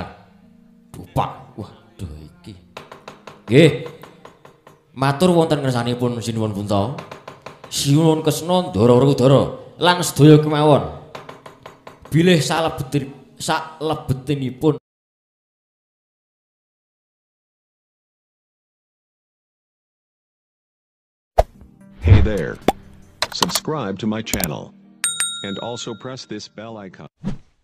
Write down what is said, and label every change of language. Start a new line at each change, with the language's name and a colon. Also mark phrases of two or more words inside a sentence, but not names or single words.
Javanese: Dupak. Waduh iki. Nggih. Matur wonten ngersanipun Sinuwun Punta. Sinuwun Kresna Ndara Werkudara lan sedaya kemawon. Bilih salebetinipun
English: Hey there. Subscribe to my channel and also press this bell icon.